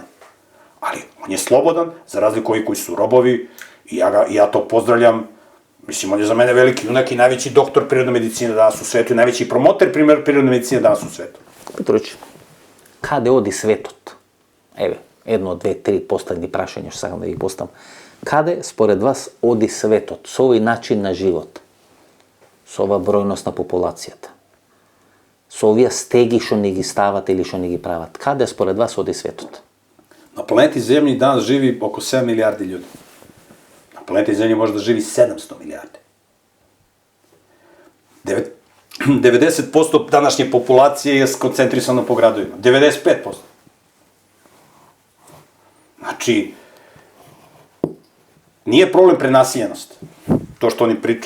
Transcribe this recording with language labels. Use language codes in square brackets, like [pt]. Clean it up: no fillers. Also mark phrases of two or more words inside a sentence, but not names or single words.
[sr] Ali on je slobodan, za razliku ovih koji su robovi, i ja to pozdravljam. Mislim, on je za mene veliki junak i najveći doktor prirodne medicine danas u svetu i najveći promoter prirodne medicine danas u svetu. [mk] Petrović, каде оди светот? Evo, 1, 2, 3 последни прашања, што сакам да ги поставам. Каде, според вас, оди светот со овој начин на живот? Со ова бројност на популацијата? Со овие стеги што ни ги стават или што ни ги прават? Каде, според вас, оди светот? [sr] Na planeti Zemlji danas živi oko 7 milijardi ljudi. Na planeti Zemlji može da živi 700 milijardi. 90% današnje populacije je skoncentrisano po gradovima. 95%. Znači, nije problem prenasiljenost, to što oni pričaju.